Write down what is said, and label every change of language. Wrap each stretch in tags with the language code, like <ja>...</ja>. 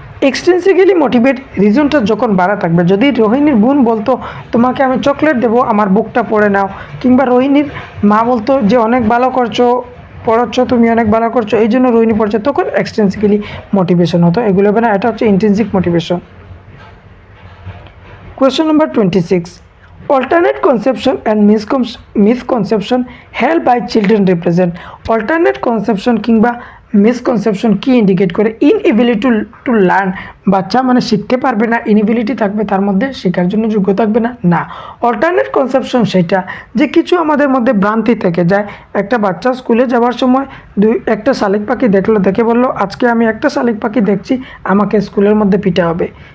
<bn>এক্সটেন্সিক্যালি motivate রিজনটা যখন বাড়া থাকবে, যদি রোহিণীর বোন বলতো তোমাকে আমি চকলেট দেবো, আমার বুকটা পড়ে নাও, কিংবা রোহিণীর মা বলতো যে অনেক ভালো করছো, পড়াচ্ছ তুমি, অনেক ভালো করছো, এই জন্য রোহিণী পড়ছে, তখন এক্সটেন্সিক্যালি মোটিভেশন হতো, এগুলো হবে না, এটা হচ্ছে intrinsic motivation.</bn> <en>Question number 26. Alternate conception and misconception held by children represent.</en> <bn>Alternate conception কিংবা মিসকনসেপশন কি ইন্ডিকেট করে? ইনএবিলিটি টু লার্ন, বাচ্চা মানে শিখতে পারবে না, ইনএবিলিটি থাকবে তার মধ্যে, শেখার জন্য যোগ্য থাকবে না। না, অল্টারনেট কনসেপশন সেটা যে কিছু আমাদের মধ্যে ভ্রান্তি থেকে যায়। একটা বাচ্চা স্কুলে যাওয়ার সময় একটা শালিক পাখি দেখলো, দেখে বললো আজকে আমি একটা শালিক পাখি দেখছি, আমাকে স্কুলের মধ্যে পিটা হবে।</bn>